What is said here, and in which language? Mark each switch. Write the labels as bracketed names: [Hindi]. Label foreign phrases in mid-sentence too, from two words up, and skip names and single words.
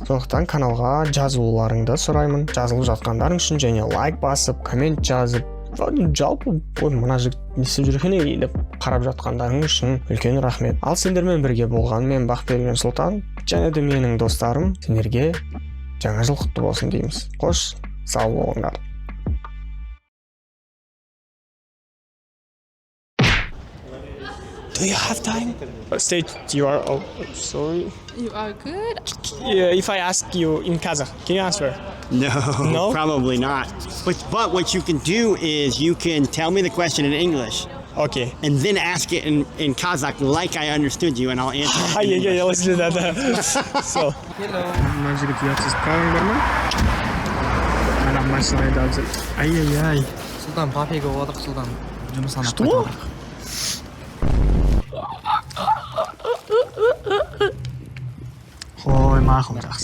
[Kazakh] Сондықтан каналға жазылуларыңды сұраймын. Жазылып жатқандарың үшін және лайк басып, коммент жазып, жалпы мына жігіт не істеп жүр екен деп қарап жатқандарың үшін үлкен рахмет. Ал сендермен бірге болған мен Бақберген Сұлтан және де менің достарым, сендерге жаңа жыл құтты болсын дейміз. Қош, сау болыңдар. [English] Do you have time? State, you are... Oh, sorry. You are good? Yeah, if I ask you in Kazakh, can you answer? No, probably not. But what you can do is you can tell me the question in English. Okay. And then ask it in Kazakh like I understood you and I'll answer. Yeah, let's do that. So. Hello. [Kazakh] Мына жігіт ұятсыз правың бар ма? Ана машина айдап жүр. Ай. Сұлтан, папиға отырып, Сұлтан. Жұмыс анап Что? Қой, мақұл, жақсы.